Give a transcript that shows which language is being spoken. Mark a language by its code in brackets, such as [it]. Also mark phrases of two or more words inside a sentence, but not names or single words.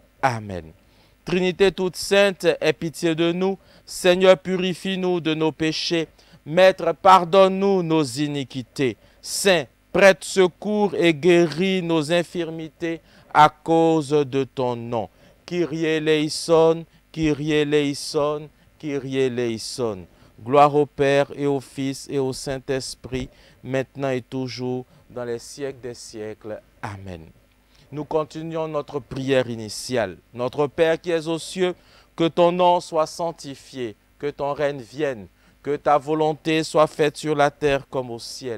[fr] Amen. Trinité toute sainte, aie pitié de nous. Seigneur, purifie-nous de nos péchés. Maître, pardonne-nous nos iniquités. Saint, prête secours et guéris nos infirmités à cause de ton nom. [el] Kyrie eleison, Kyrie eleison, Kyrie eleison. [fr] Gloire au Père et au Fils et au Saint-Esprit, maintenant et toujours, dans les siècles des siècles. Amen. Nous continuons notre prière initiale. Notre Père qui es aux cieux, que ton nom soit sanctifié, que ton règne vienne, que ta volonté soit faite sur la terre comme au ciel.